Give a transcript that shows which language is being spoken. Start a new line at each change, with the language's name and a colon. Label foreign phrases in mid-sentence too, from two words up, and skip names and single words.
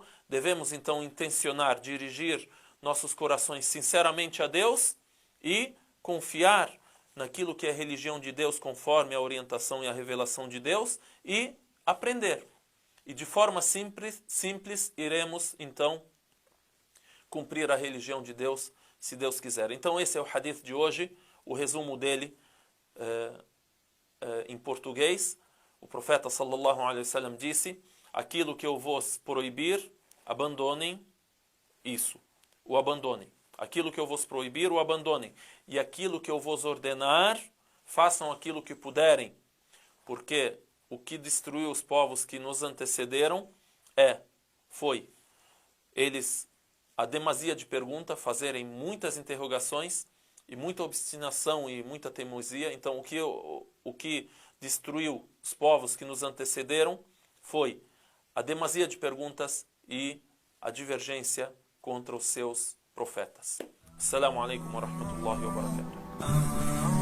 Portuguese: Devemos então intencionar, dirigir nossos corações sinceramente a Deus e confiar naquilo que é a religião de Deus conforme a orientação e a revelação de Deus e aprender. E de forma simples iremos então cumprir a religião de Deus, se Deus quiser. Então esse é o hadith de hoje, o resumo dele em português. O profeta
Arabic: صلى الله عليه وسلم
Portuguese: disse: aquilo que eu vos proibir, abandonem isso, o abandonem. Aquilo que eu vos proibir, o abandonem. E aquilo que eu vos ordenar, façam aquilo que puderem. Porque o que destruiu os povos que nos antecederam foi eles a demasia de pergunta, fazerem muitas interrogações e muita obstinação e muita teimosia. Então o que destruiu os povos que nos antecederam foi a demasia de perguntas e a divergência contra os seus profetas.
Arabic: السلام عليكم ورحمة الله وبركاته.